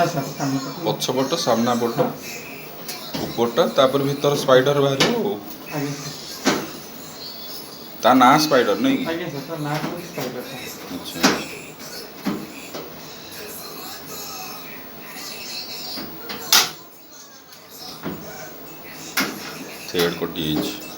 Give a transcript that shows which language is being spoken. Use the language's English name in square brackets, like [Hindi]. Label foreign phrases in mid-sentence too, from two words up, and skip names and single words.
[Hindi] हाँ सर, सामने का तो [Odia] ପଛ ପଟ, ସାମ୍ନା ପଟ, ଉପରଟା, ତାପରେ ଭିତର ସ୍ପାଇଡର ବାହାରିବ ଆଉ। [Hindi] आगे सर, [Odia] ତା ନାଁ ସ୍ପାଇଡର ନାଇଁ କି? [Hindi] आगे सर नाक में स्पाइडर था। [Odia] ଆଚ୍ଛା। ଥ୍ରେଡ୍ କଟିଯାଇଛି।